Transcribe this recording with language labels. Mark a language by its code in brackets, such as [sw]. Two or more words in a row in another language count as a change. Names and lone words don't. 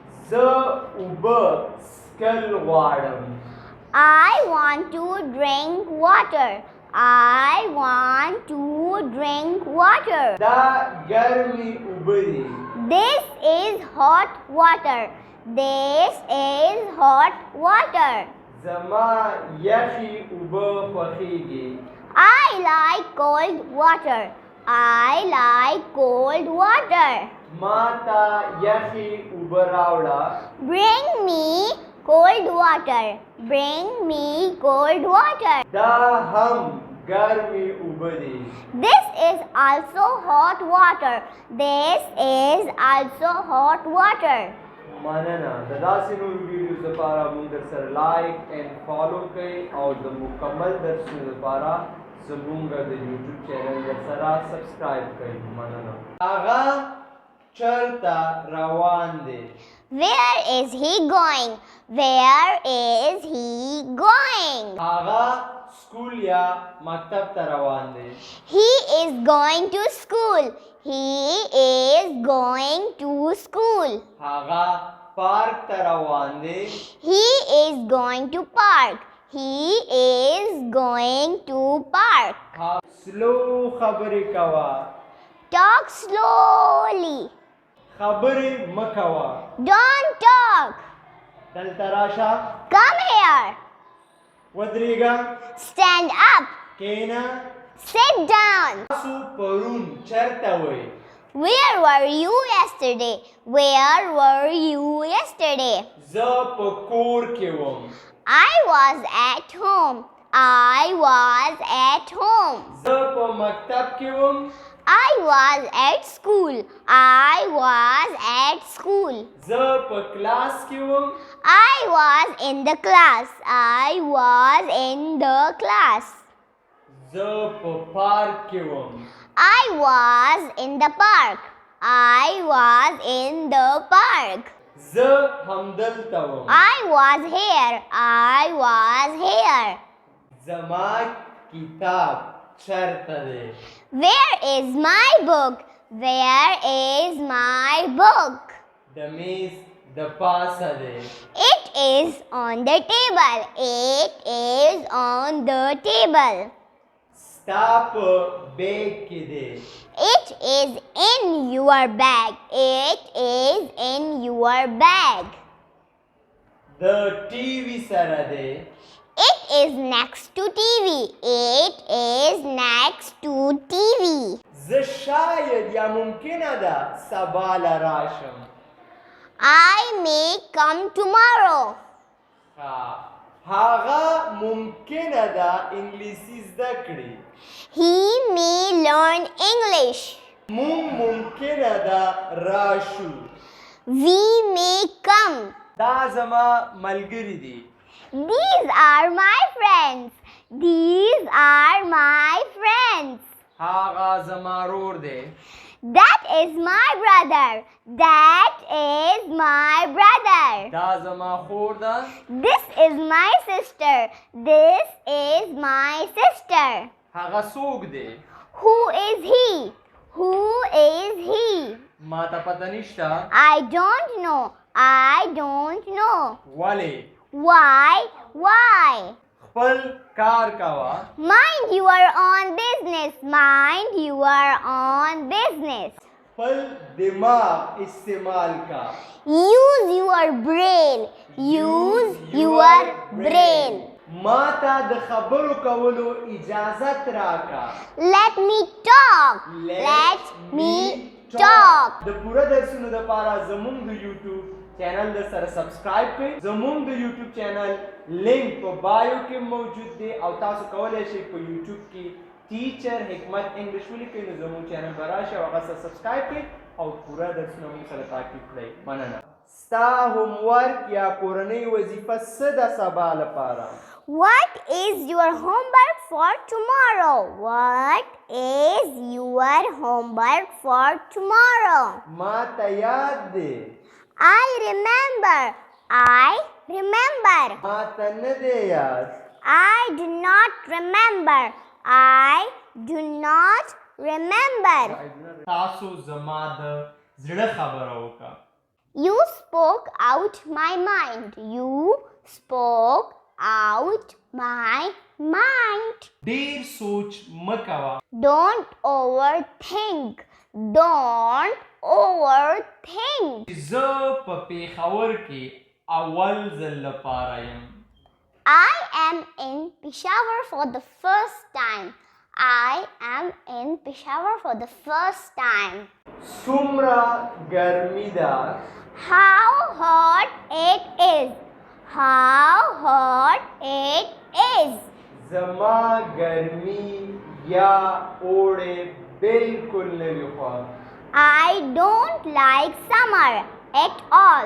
[ps] زه اوبه څښل غواړم. [en] I want to drink water. I want to drink water. [ps] دا ګرمې اوبه دي. [en] This is hot water. This is hot water. [ps] زما یخې اوبه خوښیږي. [en] I like cold water. I like cold water. [ps] ما ته یخې اوبه راوړه. [en] Bring me cold water. Bring me cold water. [ps] دا هم ګرمې اوبه دي. [en] This is also hot water. This is also hot water. [ps] مننه. د داسې نورو ویډیوز لپاره موږ درسره [en] like and follow [ps] کړئ او د مکمل درسونو لپاره زمونږ د یوټیوب چینل درسره سبسکرایب کړئ. مننه. هغه چیرته روان دی. [en] Where is he going? Where is he going? [ps] هغه سکول یا مکتب ته روان دی. [en] He is going to school. He is going to school. [ps] هغه پارک ته روان دی. [en] He is going to park. He is going to park. [ps] سلو خبرې کوه. [en] Talk slowly. [ps] خبرې مه کوه. [en] Don't talk. [ps] دلته راشه. [en] Come here. [ps] ودرېږه. [en] Stand up. [ps] کښېنه. [en] Sit down. [ps] تاسو پرون چیرته وئ؟ [en] Where were you yesterday? Where were you yesterday? [ps] زه په کور کې وم. [en] I was at home. I was at home. [ps] زه په مکتب کې وم. [en] I was at school. I was at school. [ps] زه په کلاس کې وم. [en] I was in the class. I was in the class. [ps] زه په پارک کې وم. [en] I was in the park. I was in the park. [ps] زه همدلته وم. [en] I was here. I was here. [ps] زما کتاب چیرته دی؟ [en] Where is my book? Where is my book? [ps] د میز د پاسه دی. [en] It is on the table. It is on the table. [ps] ستا په بیگ کې دی. [en] It is in your bag. It is in your bag. [ps] د ټي وي سره دی. [en] It is next to TV. It is next to TV. [ps] زه شاید یا ممکنه ده سبا له راشم. [en] I may come tomorrow. [ps] هغه ممکنه ده انګلیسي زده کړي. [en] He may learn English. [ps] مونږ ممکنه ده راشو. [en] We may come. [ps] دا زما ملګری دي. [en] These are my friends. These are my friends. [ps] هغه زما ورور دی. [en] That is my brother. That is my brother. [ps] دا زما خور ده. [en] This is my sister. This is my sister. [ps] هغه څوک دی؟ [en] Who is he? Who is he? [ps] ما ته پته نشته. [en] I don't know. I don't know. [ps] ولې؟ [en] Why? Why? [ps] خپل کار کوه. [en] Mind your own business. Mind your own business. [ps] خپل دماغ استعمال کا. [en] Use your brain. Use your brain. [ps] ما ته د خبرو کولو اجازت راکا. [en] Let me talk. Let me talk. [ps] د پوره درسونو لپاره زمونږ د یوټیوب چینل د سره سبسکرایب کړئ. زمونږ د یوټیوب چینل لینک په بایو کې موجود دی او تاسو کولی شئ په یوټیوب کې ټیچر حکمت انګلش ولیکئ نو زمونږ چینل به راشي او هغه سره سبسکرایب کړئ او پوره درسونه موږ سره تعقیب کړئ. مننه. ستا هوم ورک یا کورنۍ وظیفه څه ده سبا لپاره؟ [en] What is your homework for tomorrow? What is your homework for tomorrow? [ps] ما ته یاد دی. [en] I remember. I remember. [ps] ما ته نه دی یاد. [en] I do not remember. I do not remember. [ps] تاسو زما د زړه خبره وکړه. [en] You spoke out my mind. You spoke out my mind. [ps] ډیر سوچ مکوا. [en] Don't overthink. Don't overthink. [ps] زه په پیښور کې اول ځل لپاره یم. [en] I am in Peshawar for the first time. I am in Peshawar for the first time. [ps] څومره ګرمي ده. [en] How hot it is. How hot it is. [ps] زما ګرمي یا اوړی بالکل نه وي خوښ. [en] I don't like summer at all.